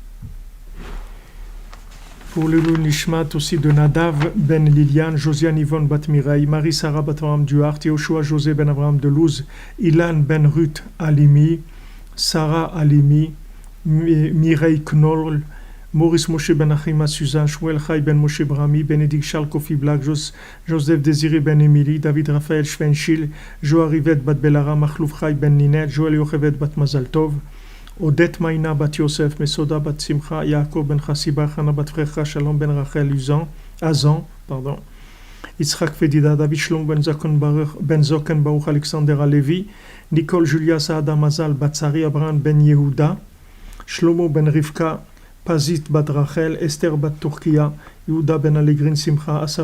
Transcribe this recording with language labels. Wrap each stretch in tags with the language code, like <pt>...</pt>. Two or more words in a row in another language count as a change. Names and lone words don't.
<fr>Pour le Nishmat aussi de Nadav Ben Liliane, Josiane Yvonne Bat Mireille, Marie-Sarah Bat Avraham Duarte, Yoshua José Ben Avraham Delouze, Ilan Ben Ruth Alimi, Sarah Alimi, Mireille Knoll, Maurice Moshe Ben Achima Suzanne, Shmuel Chai Ben Moshe Brami, Bénédicte Charles Kofi Black, Joseph Désiré Ben Émilie, David Raphaël Schwenchil, Joa Rivet Bat Belara, Machlouf Chai Ben Ninette, Joël Yochevet Bat Mazaltov, Odette Maïna Bat Yosef, Mesoda Bat Simcha, Yaakov Ben Chassiba, Chana Bat Frecha, Shalom Ben Rachel Azan, Yitzhak Fedida, David Shlom Ben Zoken Baruch Alexander Alevi, Nicole Julia Saada Mazal Batsari, Abraham Ben Yehuda, Shlomo Ben Rivka, Pazit Bat Rachel, Esther Bat Turkia, Yehuda Ben Allegrin Simcha, Asaf</fr>